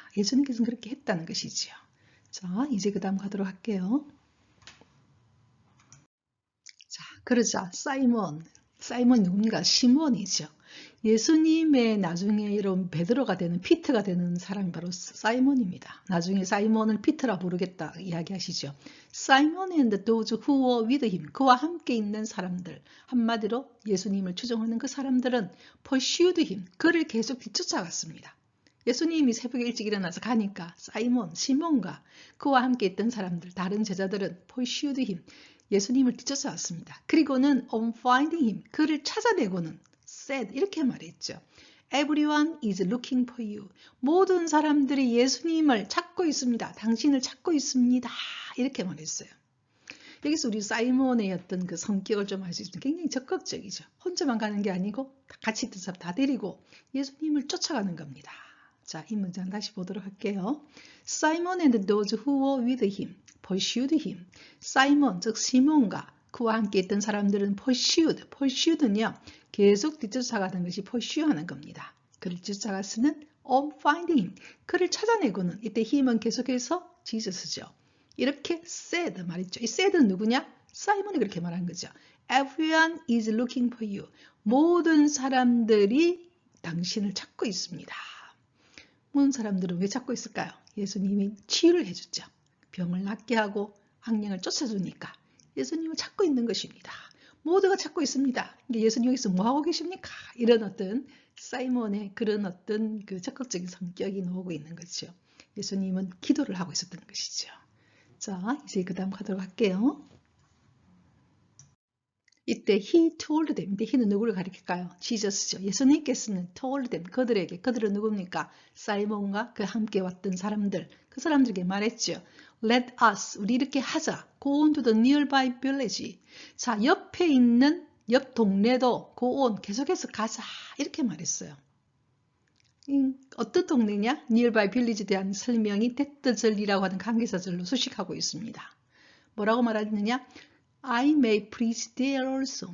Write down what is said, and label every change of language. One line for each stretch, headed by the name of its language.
Korean: 예수님께서는 그렇게 했다는 것이지요. 자, 이제 그 다음 가도록 할게요. 자, 그러자 사이먼 누굽니까? 시몬이죠. 예수님의 나중에 이런 베드로가 되는 피트가 되는 사람이 바로 사이먼입니다. 나중에 사이먼을 피트라 부르겠다 이야기하시죠.
English: Simon and those who were with him.
Korean: 그와 함께 있는 사람들. 한마디로 예수님을 추종하는 그 사람들은
English: pursued him.
Korean: 그를 계속 뒤쫓아갔습니다. 예수님이 새벽에 일찍 일어나서 가니까 시몬과 그와 함께 있던 사람들, 다른 제자들은
English: pursued him.
Korean: 예수님을 뒤쫓아왔습니다. 그리고는
English: on finding him.
Korean: 그를 찾아내고는 said 이렇게 말했죠.
English: Everyone is looking for you.
Korean: 모든 사람들이 예수님을 찾고 있습니다. 당신을 찾고 있습니다. 이렇게 말했어요. 여기서 우리 사이몬의 어떤 그 성격을 좀 알 수 있으면 굉장히 적극적이죠. 혼자만 가는 게 아니고 같이 있던 사람 다 데리고 예수님을 쫓아가는 겁니다. 자, 이 문장 다시 보도록 할게요.
English: Simon and those who were with him pursued him.
Korean: 사이몬, 즉 시몬과 그와 함께 있던 사람들은 pursued는요. 계속 뒤쫓아가는 것이 pursue하는 겁니다. 그를 쫓아갔으는
English: on finding him.
Korean: 그를 찾아내고는 이때 힘은 계속해서 지저스죠. 이렇게 said 말했죠. 이 said는 누구냐? 사이먼이 그렇게 말한 거죠.
English: Everyone is looking for you.
Korean: 모든 사람들이 당신을 찾고 있습니다. 모든 사람들은 왜 찾고 있을까요? 예수님이 치유를 해줬죠. 병을 낫게 하고 악령을 쫓아주니까 예수님을 찾고 있는 것입니다. 모두가 찾고 있습니다. 예수님 여기서 뭐하고 계십니까? 이런 어떤 사이몬의 그런 어떤 그 적극적인 성격이 나오고 있는 거죠. 예수님은 기도를 하고 있었던 것이죠. 자, 이제 그 다음 가도록 할게요. 이때
English: he told them.
Korean: 이때 he는 누구를 가리킬까요? 지저스죠. 예수님께서는
English: told them.
Korean: 그들은 누굽니까? 사이몬과 그 함께 왔던 사람들. 그 사람들에게 말했죠.
English: Let us.
Korean: 우리 이렇게 하자.
English: Go on to the nearby village.
Korean: 자, 옆에 있는 옆 동네도 go on. 계속해서 가자. 이렇게 말했어요. 어떤 동네냐? nearby village에 대한 설명이 데트절이라고 하는 관계사절로 수식하고 있습니다. 뭐라고 말하느냐?
English: I may preach there also.